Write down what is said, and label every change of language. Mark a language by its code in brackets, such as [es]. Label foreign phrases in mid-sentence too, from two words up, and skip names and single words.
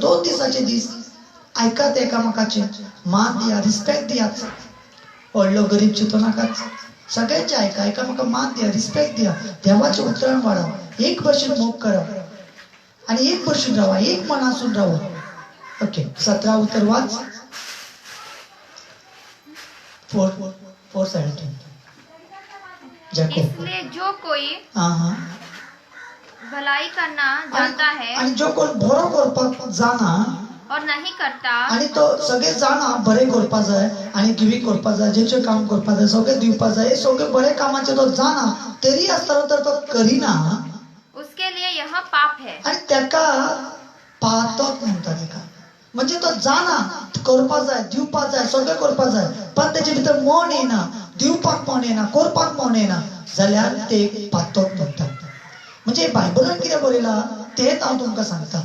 [kok] 2 दिसाचे दीस आयकात एकामेकाचे, मान दिया, रिस्पेक्ट दियात, व्हडलो गरीब चिंतू नाकात, सगळ्यांचे आयका, एकामेका मान दिया, रिस्पेक्ट दिया, देवाच्या उतरान वाडा, एक भशेन मोग करा, आनी एक भशेन रावा, एक मनासून रावा। ओके, 17 उतर वाच। 4:17 [hi] इसलिए जो कोई भलाई करना जानता है [kok] आणि जो कोण बरो करपाक जाणा [hi] और नहीं करता, [kok] आणि तो सगळे जाणा बरें करपाक जाय आणि गिवींग करपाक जाय, जेचें काम करपाक जाय, सगळें दिवपाक जाय, हे सगळे बरे कामाचे तो जाणा, तरी आसतना तर तो करिना, [hi] उसके लिए यह पाप है। [kok] आणि ताका पातक म्हणटा ताका। म्हणजे तो जाणा करपा जाय, दिवपा जाय, सगळें करपा जाय, पण तेजे भितर मन येना, दिवपाक मन येना, करपाक मन येना जाल्यार ते पातक म्हणटात. म्हणजे बायबलान कितें बरयला तेच हांव तुमकां सांगता.